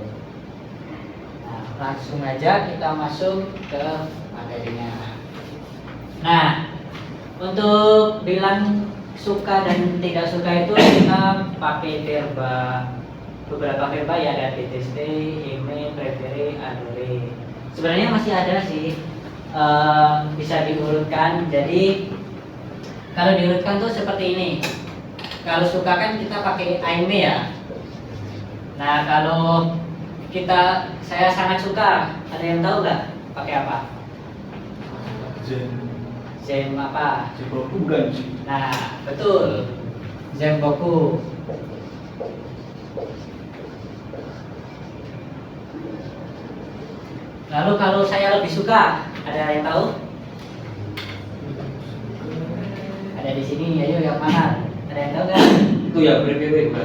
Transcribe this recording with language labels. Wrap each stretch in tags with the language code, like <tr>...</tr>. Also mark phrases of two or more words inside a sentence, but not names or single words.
<id>Nah, langsung aja kita masuk ke materinya. Nah, untuk bilang suka dan tidak suka itu kita pakai beberapa verba ya, ada deteste,</id> <fr>aimer, préférer, adorer.</fr> <id>Sebenarnya masih ada sih, bisa diurutkan. Jadi kalau diurutkan tuh seperti ini. Kalau suka kan kita pakai aimer ya. Nah, kalau saya sangat suka, ada yang tahu nggak pakai apa?</id> <fr>J'aime apa?</fr> <id>Bukan sih. Nah, betul.</id> <fr>J'aime beaucoup.</fr> <id>Lalu kalau saya lebih suka, ada yang tahu? Ada di sini, ayo yang mana? Ada yang tahu nggak? Itu ya préféré bukan?</id>